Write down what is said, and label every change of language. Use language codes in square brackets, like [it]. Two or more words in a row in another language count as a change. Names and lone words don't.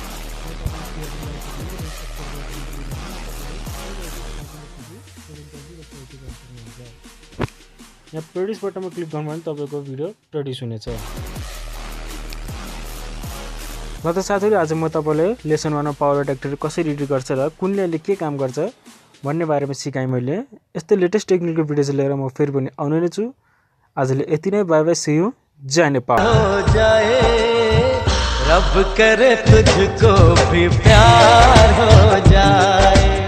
[ne] यहाँ प्रोड्युस बटनमा क्लिक गर्नु भने तपाईको भिडियो प्रोड्युस हुनेछ। ल त साथीहरु, आज म तपाईलाई लेसन 1 मा पावर डाइरेक्टर कसरी एडिट गर्छ र कुनले के काम गर्छ भन्ने बारेमा सिकाएँ मैले। यस्तै [en] latest technical videos [ne] लिएर म फेरि पनि आउने नै छु। [en] आजले यति नै, bye bye, see you, [ne] जय नेपाल। [hi] हो जाए रब करे तुझको भी प्यार हो जाए।